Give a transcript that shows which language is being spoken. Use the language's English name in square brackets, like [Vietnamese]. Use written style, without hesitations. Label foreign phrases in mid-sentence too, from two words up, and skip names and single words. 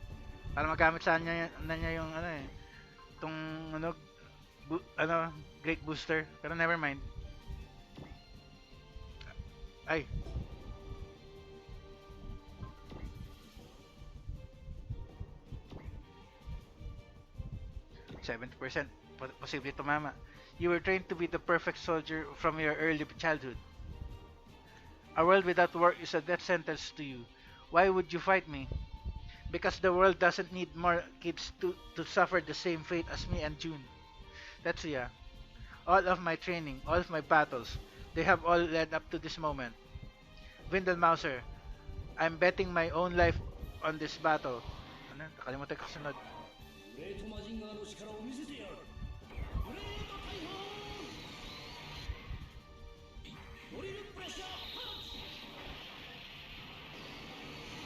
[Filipino] Para magamit sana niya yung ano eh. Itong ano, [English] great booster. [Filipino] Pero [English] never mind. [Filipino] Ay. %70% posible tumama. [English] You were trained to be the perfect soldier from your early childhood. A world without war is a death sentence to you. Why would you fight me? Because the world doesn't need more kids to suffer the same fate as me and June. Tetsuya, all of my training, all of my battles, they have all led up to this moment. Vindel Mauser, I'm betting my own life on this battle. [Filipino] Ano? Nakalimutan ko kasunod. [Japanese] グレートマジンガーの力を見せてやるグレート大砲ドリルプレッシャーパンチ